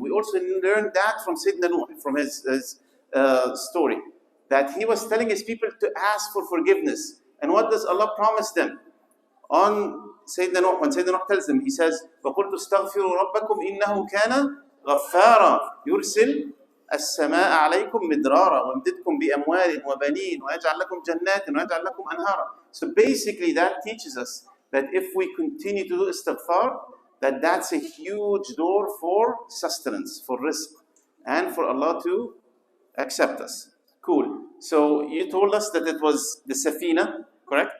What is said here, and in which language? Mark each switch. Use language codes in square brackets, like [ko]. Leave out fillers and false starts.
[en] We also learned that from Sayyidina Nuh, from his story. That he was telling his people to ask for forgiveness. And what does Allah promise them? On Sayyidina Nuh, when Sayyidina Nuh tells them, he says, [ar] وَقُلْتُ اسْتَغْفِرُوا رَبَّكُمْ إِنَّهُ كَانَ غَفَّارًا يُرْسِلْ السَّمَاءَ عَلَيْكُمْ مِدْرَارًا وَيَمْدِدْكُمْ بِأَمْوَالٍ وَبَنِينَ وَيَجْعَلْ لَكُمْ جَنَّاتٍ وَيَجْعَلْ لَكُمْ أَنْهَارًا. [en] So basically that teaches us that if we continue to do istighfar, that's a huge door for sustenance, for rizq, and for Allah to accept us. Cool. So you told us that it was the Safina, correct?